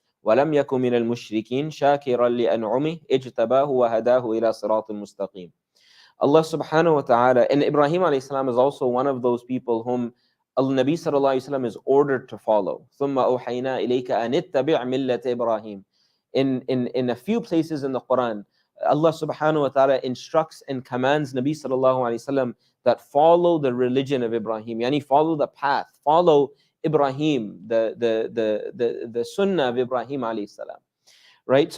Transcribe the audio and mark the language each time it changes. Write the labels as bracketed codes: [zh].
[ar] ولم يكن من المشركين شاكرا لأنعمه اجتباه وهداه إلى صراط مستقيم. [en] Allah subhanahu wa ta'ala, and Ibrahim alayhi salam is also one of those people whom Al-Nabi sallallahu alayhi wasallam is ordered to follow. [ar] ثم أوحينا إليك أن اتبع ملة إبراهيم. [en] In a few places in the Quran, Allah subhanahu wa ta'ala instructs and commands Nabi sallallahu alayhi wasallam that follow the religion of Ibrahim, yani follow the path, follow Ibrahim, the sunnah of Ibrahim alayhi salam, right?